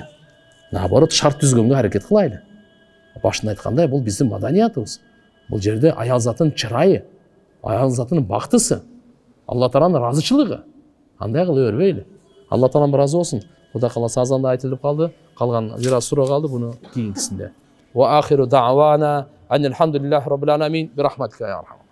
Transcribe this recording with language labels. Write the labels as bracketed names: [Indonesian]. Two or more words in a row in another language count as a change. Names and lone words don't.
[Kyrgyz] Наоборот, шарт түзгөнгө аракет кылайлы. Башында айткандай, бул биздин маданиятыбыз. Бул жерде аял затын чырайы, аял затынын бактысы, Алла Тааланын ыраазычылыгы. Андай кылып өрбөйлү. Алла Таалам ыраазы болсун. Кудай кааласа азанда айтылып калды. Калган бир аз суроо калды, буну кийинкисинде. [Arabic] وآخر دعوانا أن الحمد لله رب العالمين برحمتك يا أرحم.